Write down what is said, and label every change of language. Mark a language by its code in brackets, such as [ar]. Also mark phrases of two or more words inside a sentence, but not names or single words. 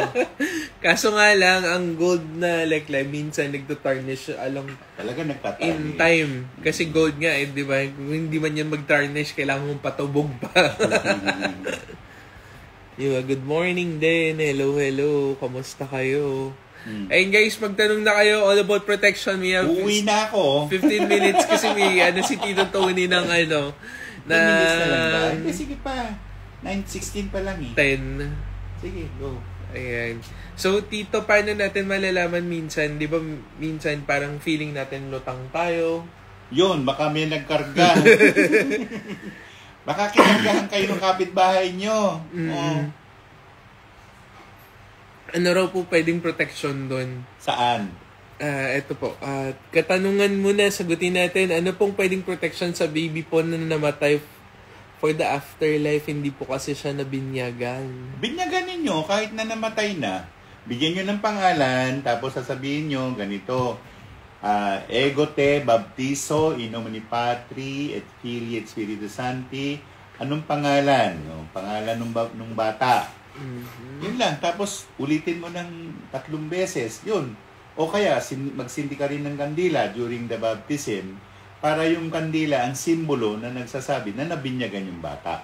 [tl] Kaso nga lang, ang gold na leklay, minsan nagto-tarnish Talaga nagtatarnish. [en] in time. [tl] Kasi gold nga, di ba? Kung hindi man yan mag-tarnish, kailangan mong patubog pa. [en] Good morning din. [tl] Hello. Kamusta kayo? Ayun guys, magtanong na kayo [en] all about protection. We have [tl] Uwi na ako. 15 minutes kasi may si Tito Tony ng na 10 minutes na lang ba? Sige pa. 9:16 pa lang eh. 10. Sige, go. Ayan. So, Tito, paano natin malalaman minsan? Di ba minsan parang feeling natin lutang tayo? Yun, baka may nagkarga. Baka kinargahan kayo ng kapitbahay nyo. Ano raw po pwedeng protection doon? Saan? Ito po. Katanungan muna, sagutin natin. Ano pong pwedeng protection sa baby po na namatay [en] for the afterlife? [tl] Hindi po kasi siya nabinyagan. Binyagan ninyo kahit na namatay na. Bigyan nyo ng pangalan, tapos sasabihin nyo, ganito, [la] Ego te baptizo in nomine Patri et Filii et Spiritus Sancti. [tl] Anong pangalan? Pangalan ng bata. Yun lang. Tapos, ulitin mo ng 3 beses. Yun. O kaya, magsindi ka rin ng kandila [en] during the baptism [tl] para yung kandila ang simbolo na nagsasabi na nabinyagan yung bata.